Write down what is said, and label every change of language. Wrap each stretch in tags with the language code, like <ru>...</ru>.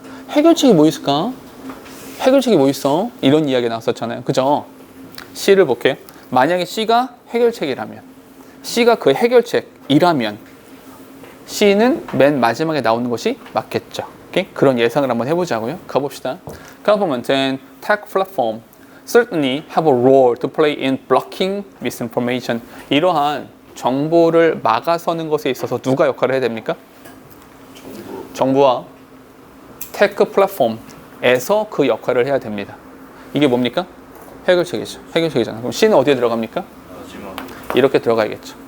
<ko>해결책이 뭐 있을까? 해결책이 뭐 있어? 이런 이야기 나왔었잖아요. 그죠? C를 볼게요. 만약에 C가 해결책이라면, C가 그 해결책이라면 C는 맨 마지막에 나오는 것이 맞겠죠. 오케이? 그런 예상을 한번 해보자고요. 가봅시다.</ko> <en>Government and tech platform certainly have a role to play in blocking misinformation.</en> <ko>이러한 정보를 막아서는 것에 있어서 누가 역할을 해야 됩니까? 정부와 테크 플랫폼에서 그 역할을 해야 됩니다. 이게 뭡니까? 해결책이죠. 해결책이잖아. 그럼 C는 어디에 들어갑니까? 마지막. 이렇게 들어가야겠죠.</ko>